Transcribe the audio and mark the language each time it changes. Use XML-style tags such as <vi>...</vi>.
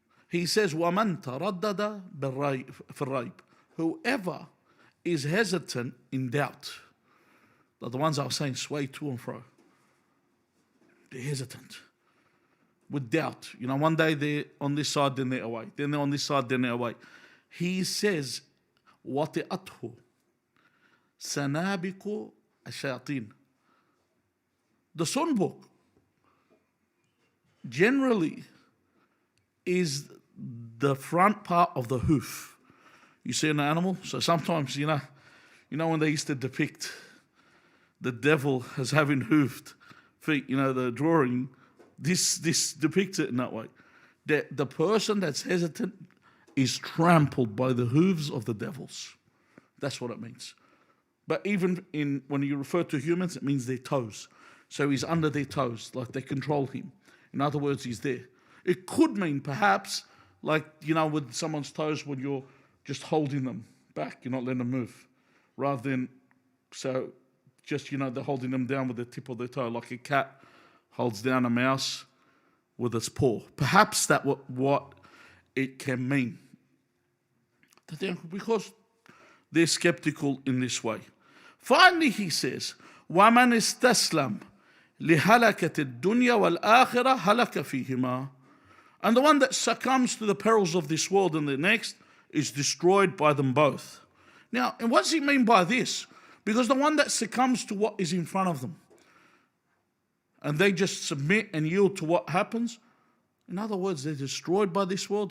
<en>He says,</en> <ar>وَمَنْ تَرَدَّدَ فِي الرَّيْبِ.</ar> <en>Whoever is hesitant in doubt, the ones I was saying sway to and fro, they're hesitant with doubt. You know, one day they're on this side, then they're away. Then they're on this side, then they're away. He says,</en> <ar>وَطِئَتْهُ سَنَابِقُ الشَّيَاطِينِ.</ar> <en>The sun book generally is the front part of the hoof. You see an animal? So sometimes, you know when they used to depict the devil as having hoofed feet, the drawing, this depicts it in that way. The person that's hesitant is trampled by the hooves of the devils. That's what it means. But even when you refer to humans, it means their toes. So he's under their toes, like they control him. In other words, he's there. It could mean perhaps, like, with someone's toes when you're just holding them back, you're not letting them move. Rather than, so just, they're holding them down with the tip of their toe, like a cat holds down a mouse with its paw. Perhaps that's what it can mean. Because they're skeptical in this way. Finally, he says,</en> <ar>وَمَنْ اسْتَسْلَمْ لِهَلَكَةِ الدُّنْيَا وَالْآخِرَةِ هَلَكَ فِيهِمَا.</ar> <en>And the one that succumbs to the perils of this world and the next is destroyed by them both. Now, and what does he mean by this? Because the one that succumbs to what is in front of them, and they just submit and yield to what happens, in other words, they're destroyed by this world.</en>